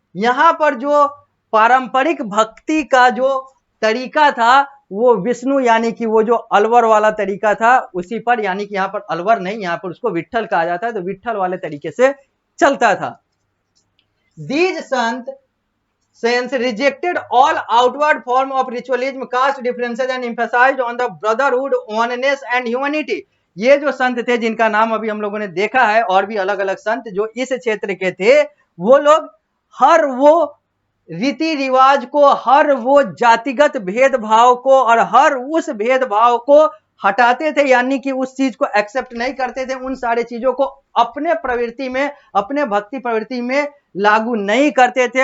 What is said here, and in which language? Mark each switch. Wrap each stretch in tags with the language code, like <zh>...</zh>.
<hi>यहाँ पर जो पारंपरिक भक्ति का जो तरीका था वो विष्णु यानी कि वो जो अलवर वाला तरीका था उसी पर, यानी कि यहाँ पर अलवर नहीं, यहाँ पर उसको विठल कहा जाता है, तो विठल वाले तरीके से चलता था।</hi> <en>These saints rejected all outward form of ritualism, caste differences and emphasized on the brotherhood, oneness and humanity।</en> <hi>ये जो संत थे जिनका नाम अभी हम लोगों ने देखा है, और भी अलग अलग संत जो इस क्षेत्र के थे, वो लोग हर वो रीति रिवाज को, हर वो जातिगत भेदभाव को और हर उस भेदभाव को हटाते थे, यानी कि उस चीज को एक्सेप्ट नहीं करते थे, उन सारे चीजों को अपने प्रवृत्ति में, अपने भक्ति प्रवृत्ति में लागू नहीं करते थे।</hi>